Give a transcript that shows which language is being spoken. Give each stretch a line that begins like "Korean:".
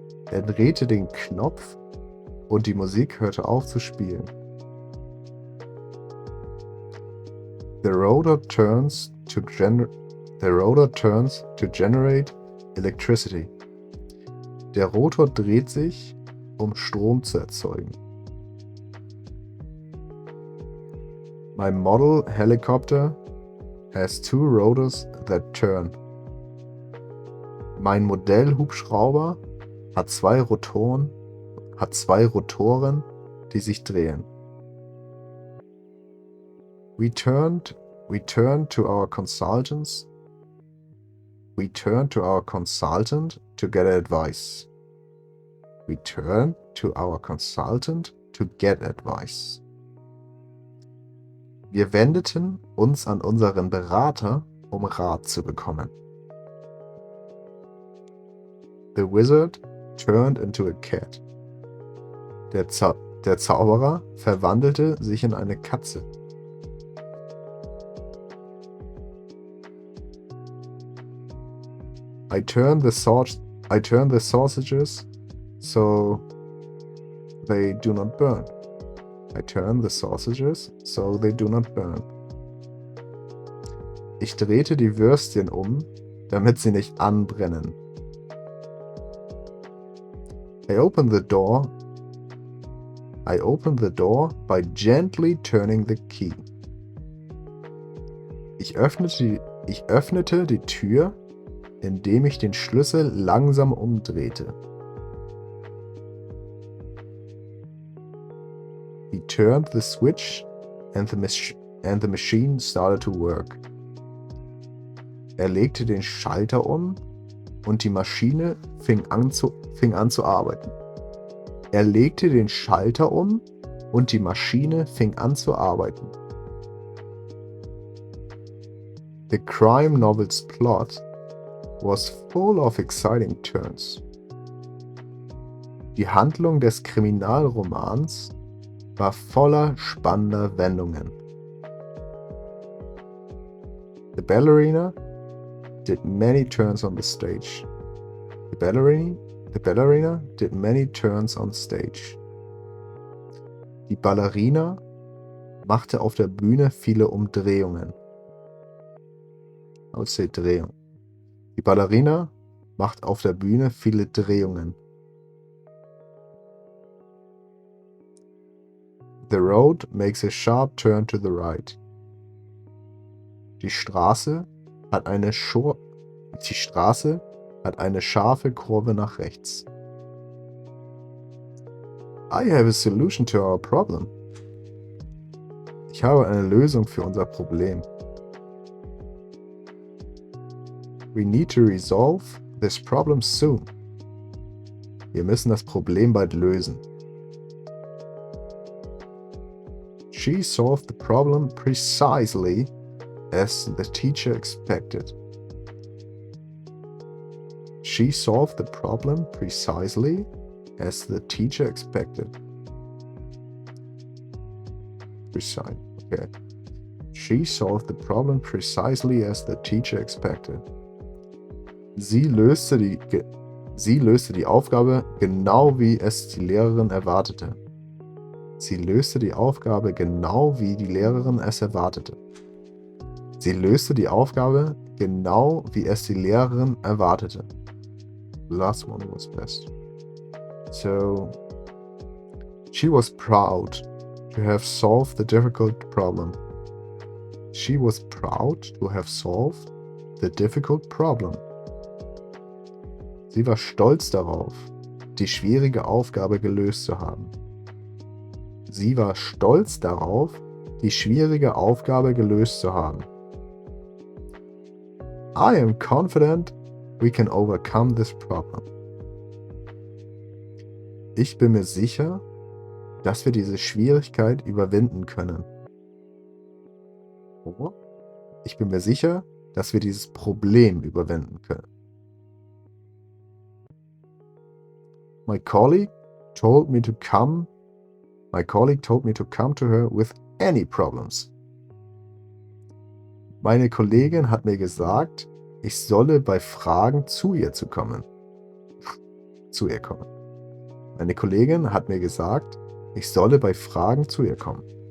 German: Er drehte den Knopf und die Musik hörte auf zu spielen.
English: The rotor turns to generate electricity.
German: Der Rotor dreht sich, um Strom zu erzeugen.
English: My model helicopter has two rotors that turn.
German: Mein Modellhubschrauber hat zwei Rotoren, die sich drehen.
English: We turned to our consultant to get advice. We turned to our consultant to get advice.
German: Wir wendeten uns an unseren Berater, um Rat zu bekommen.
English: The wizard turned into a cat.
German: Der Zauberer verwandelte sich in eine Katze.
English: I turned the sausages so they do not burn. I turned the sausages so they do not burn.
German: Ich drehte die Würstchen damit sie nicht anbrennen.
English: I opened the door by gently turning the key.
German: Ich öffnete die Tür, indem ich den Schlüssel langsam umdrehte.
English: He turned the switch and the machine started to work.
German: Er legte den Schalter und die Maschine fing an zu arbeiten. Er legte den Schalter und die Maschine fing an zu arbeiten.
English: The crime novel's plot was full of exciting turns.
German: Die Handlung des Kriminalromans war voller spannender Wendungen.
English: The ballerina did many turns on the stage. The ballerina did many turns on stage.
German: Die Ballerina machte auf der Bühne viele Umdrehungen.
English: I would say
German: Drehung. Die Ballerina macht auf der Bühne viele Drehungen.
English: The road makes a sharp turn to the right.
German: Die Straße hat eine scharfe Kurve nach rechts.
English: I have a solution to our problem.
German: Ich habe eine Lösung für unser Problem.
English: We need to resolve this problem soon.
German: Wir müssen das Problem bald lösen.
English: She solved the problem precisely as the teacher expected. She solved the problem precisely as the teacher expected. Precise. Okay. She solved the problem precisely as the teacher expected.
German: Sie löste die Aufgabe genau wie es die Lehrerin erwartete. Sie löste die Aufgabe genau wie die Lehrerin es erwartete. Sie löste die Aufgabe genau, wie es die Lehrerin erwartete.
English: The last one was best. So, she was proud to have solved the difficult problem. She was proud to have solved the difficult problem.
German: Sie war stolz darauf, die schwierige Aufgabe gelöst zu haben. Sie war stolz darauf, die schwierige Aufgabe gelöst zu haben.
English: I am confident we can overcome this problem.
German: Ich bin mir sicher, dass wir diese Schwierigkeit überwinden können. Oder? Ich bin mir sicher, dass wir dieses Problem überwinden können.
English: My colleague told me to come to her with any problems.
German: Meine Kollegin hat mir gesagt, ich solle bei Fragen zu ihr kommen. Meine Kollegin hat mir gesagt, ich solle bei Fragen zu ihr kommen.